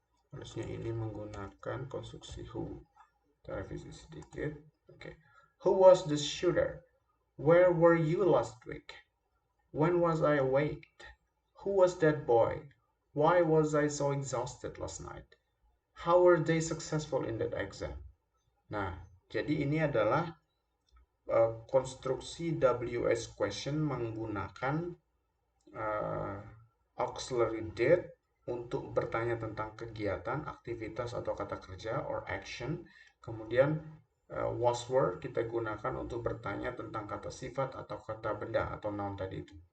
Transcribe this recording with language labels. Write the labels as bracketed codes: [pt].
[id] Harusnya ini menggunakan konstruksi who. Kita revisi sedikit. Oke. [en] Who was the shooter? Where were you last week? When was I awake? Who was that boy? Why was I so exhausted last night? How were they successful in that exam? [id] Nah, jadi ini adalah konstruksi WH question menggunakan auxiliary did untuk bertanya tentang kegiatan, aktivitas atau kata kerja [en] or action. [id] Kemudian was were kita gunakan untuk bertanya tentang kata sifat atau kata benda atau noun tadi itu.